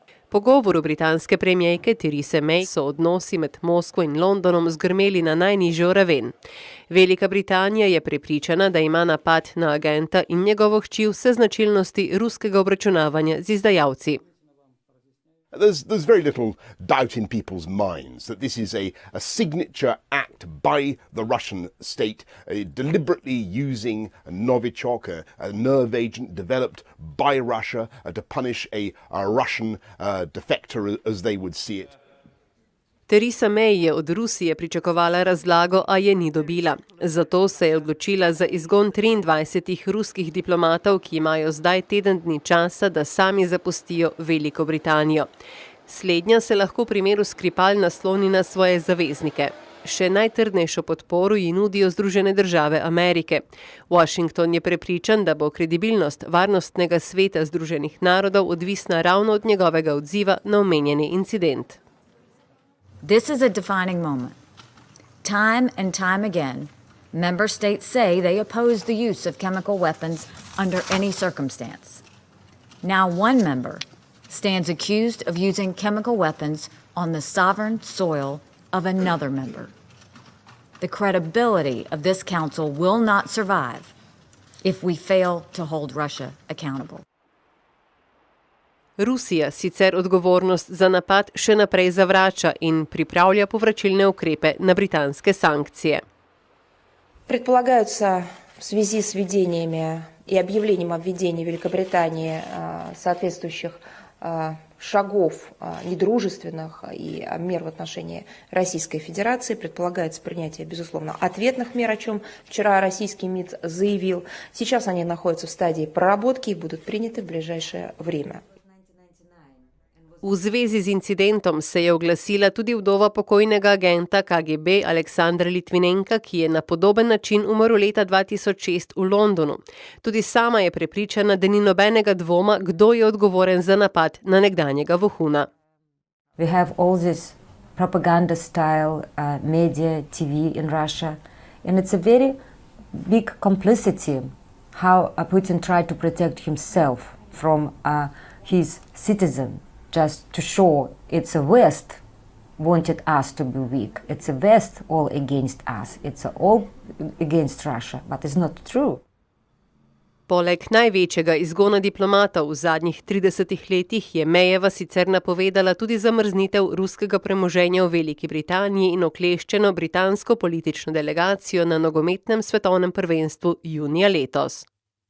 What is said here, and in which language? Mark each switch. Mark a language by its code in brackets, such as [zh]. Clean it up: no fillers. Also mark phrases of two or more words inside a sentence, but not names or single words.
[sl] Pogovoru britanske premijerke Therese May so odnosi med Moskvo in Londonom zgrmeli na najnižjo raven. Velika Britanija je prepričana, da ima napad na agenta in njegovo hči vse značilnosti ruskega obračunavanja z izdajalci. [en] There's very little doubt in people's minds that this is a signature act by the Russian state, deliberately using Novichok, a nerve agent developed by Russia to punish a Russian defector, as they would see it. [sl] Theresa May je od Rusije pričakovala razlago, a je ni dobila. Zato se je odločila za izgon 23 ruskih diplomatov, ki imajo zdaj teden dni časa, da sami zapustijo Veliko Britanijo. Slednja se lahko v primeru Skripal nasloni na svoje zaveznike. Še najtrdnejšo podporo ji nudijo Združene države Amerike. Washington je prepričan, da bo kredibilnost Varnostnega sveta Združenih narodov odvisna ravno od njegovega odziva na omenjeni incident. [en] This is a defining moment. Time and time again, member states say they oppose the use of chemical weapons under any circumstance. Now one member stands accused of using chemical weapons on the sovereign soil of another member. The credibility of this council will not survive if we fail to hold Russia accountable. [sl] Rusija sicer odgovornost za napad še naprej zavrača in pripravlja povračilne ukrepe na britanske sankcije. [ru] Предполагаются в связи с введениями и объявлением о введении Великобритании соответствующих шагов недружественных и мер в отношении Российской Федерации. Предполагается принятие, безусловно, ответных мер, о чем вчера российский МИД заявил. Сейчас они находятся в стадии проработки и будут приняты в ближайшее время. [sl] V zvezi z incidentom se je oglasila tudi vdova pokojnega agenta KGB Aleksandra Litvinenka, ki je na podoben način umrl leta 2006 v Londonu. Tudi sama je prepričana, da ni nobenega dvoma, kdo je odgovoren za napad na nekdanjega vohuna. [en] We have all this propaganda style media, TV in Russia, and it's a very big complicity how Putin tried to protect himself from his citizen. Just to show it's a West wanted us to be weak. It's a West all against us. It's all against Russia, but it's not true. [sl] Poleg največjega izgona diplomatov v zadnjih 30 letih je Mayjeva sicer napovedala tudi zamrznitev ruskega premoženja v Veliki Britaniji in okleščeno britansko politično delegacijo na nogometnem svetovnem prvenstvu junija letos.